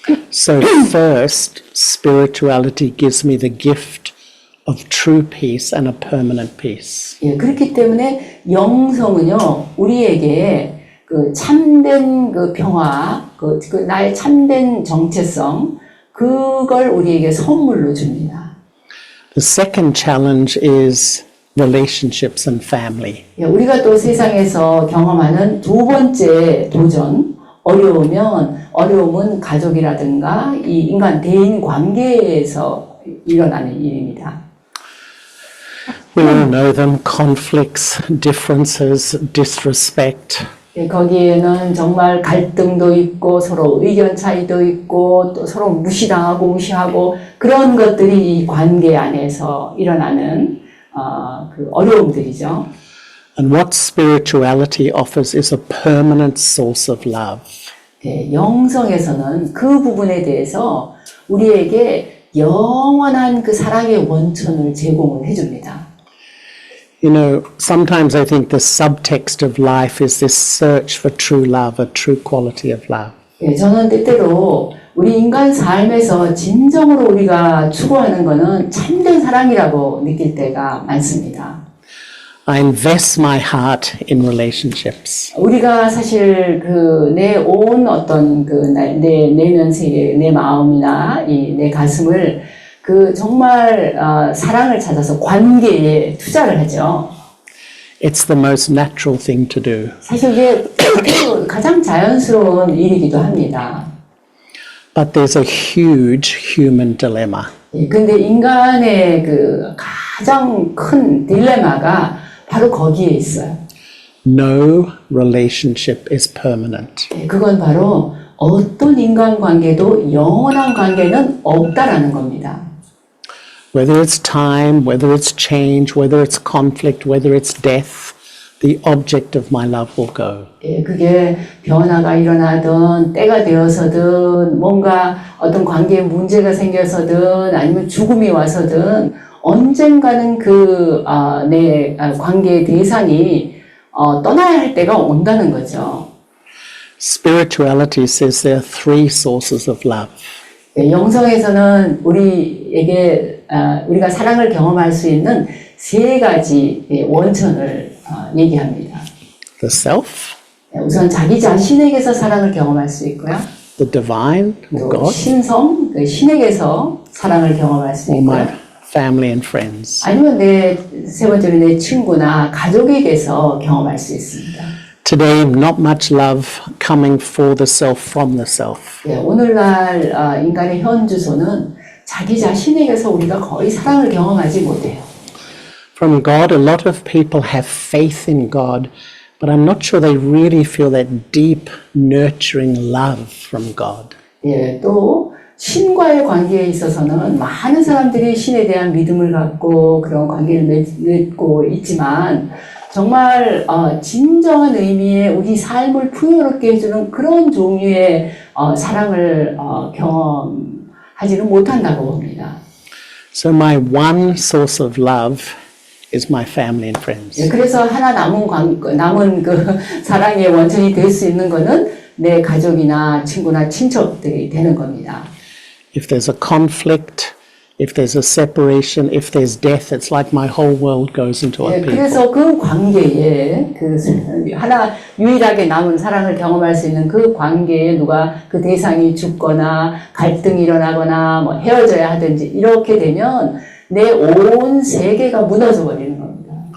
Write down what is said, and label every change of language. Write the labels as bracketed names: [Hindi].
[English] So first, spirituality gives me the gift of true peace and a permanent peace. [Korean] 예, 그렇기 때문에 영성은요, 우리에게 그 참된 그 평화, 그 나의 참된 정체성, 그걸 우리에게 선물로 줍니다. [English] The second challenge is relationships and family. [Korean] 예, 우리가 또 세상에서 경험하는 두 번째 도전, 어려움은 가족이라든가 이 인간 대인 관계에서 일어나는 일입니다. [English] We all know them, conflicts, differences, disrespect. [Korean] 예, 거기에는 정말 갈등도 있고 서로 의견 차이도 있고 또 서로 무시하고 그런 것들이 이 관계 안에서 일어나는 그 어려움들이죠. [English] And what spirituality offers is a permanent source of love. [Korean] 예, 영성에서는 그 부분에 대해서 우리에게 영원한 그 사랑의 원천을 제공을 해줍니다. [English] You know, sometimes I think the subtext of life is this search for true love, a true quality of love. [Korean] 예, 저는 때때로 우리 인간 삶에서 진정으로 우리가 추구하는 것은 참된 사랑이라고 느낄 때가 많습니다. [English] I invest my heart in relationships. [Korean] 우리가 사실 그 내 온 어떤 그 내 내면 세계, 내 마음이나 이 내 가슴을 그 정말 사랑을 찾아서 관계에 투자를 하죠. [English] It's the most natural thing to do. [Korean] 사실 이게 가장 자연스러운 일이기도 합니다. [English] But there's a huge human dilemma. [Korean] 근데 인간의 그 가장 큰 딜레마가 바로 거기에 있어요. [English] No relationship is permanent. [Korean] 그건 바로 어떤 인간관계도 영원한 관계는 없다라는 겁니다. [English] Whether it's time, whether it's change, whether it's conflict, whether it's death, the object of my love will go. [Korean] 그게 변화가 일어나든 때가 되어서든 뭔가 어떤 관계에 문제가 생겨서든 아니면 죽음이 와서든 언젠가는 내 관계의 대상이 떠나야 할 때가 온다는 거죠. [English] Spirituality says there are three sources of love. [Korean] 영성에서는 우리가 사랑을 경험할 수 있는 세 가지 원천을 얘기합니다. [English] The self, [Korean] 우선 자기 자신에게서 사랑을 경험할 수 있고요. [English] the divine, or [Korean] 또 [English] God, [Korean] 신성, 신에게서 사랑을 경험할 수 [English] or my [Korean] 있고요. [English] family and friends. [Korean] 아니면 세 번째로 내 친구나 가족에게서 경험할 수 있습니다. [English] Today, not much love coming for the self from the self. [Korean] 오늘날 인간의 현 주소는 자기 자신에게서 우리가 거의 사랑을 경험하지 못해요. [English] From God, a lot of people have faith in God, but I'm not sure they really feel that deep, nurturing love from God. [Korean] 또 신과의 관계에 있어서는 많은 사람들이 신에 대한 믿음을 갖고 그런 관계를 맺고 있지만 정말 진정한 의미의 우리 삶을 풍요롭게 해주는 그런 종류의 사랑을 경험하지는 못한다고 봅니다. [English] So my one source of love is my family and friends. [Korean] 그래서 하나 남은 그 사랑의 원천이 될 수 있는 거는 내 가족이나 친구나 친척들이 되는 겁니다. [English] If there's a conflict, if there's a separation, if there's death, it's like my whole world goes into a people. [Korean] 그래서 그 관계에 하나 유일하게 남은 사랑을 경험할 수 있는 그 관계에 누가 그 대상이 죽거나 갈등이 일어나거나 뭐 헤어져야 하든지 이렇게 되면 내 온 세계가 무너져 버리는 겁니다.